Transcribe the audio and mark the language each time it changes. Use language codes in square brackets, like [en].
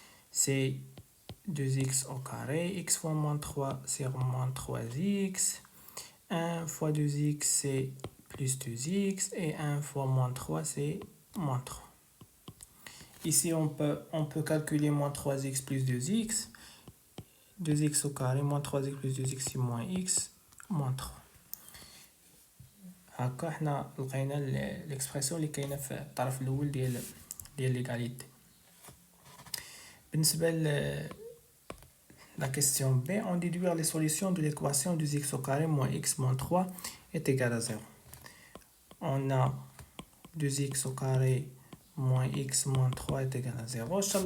[fr] C'est 2x au carré, x fois moins 3 c'est moins 3x, 1 fois 2x c'est plus 2x et 1 fois moins 3 c'est moins 3. Ici on peut calculer moins 3x plus 2x, 2x au carré moins 3x plus 2x c'est moins x moins 3. [ar] هكا حنا لقينا l'expression اللي كاينه في الطرف الاول ديال l'égalité. بالنسبه [fr] la question B, on déduire les solutions de l'équation 2x au carré moins x moins 3 est égal à 0. On a 2x au carré moins x moins 3 est égal à 0.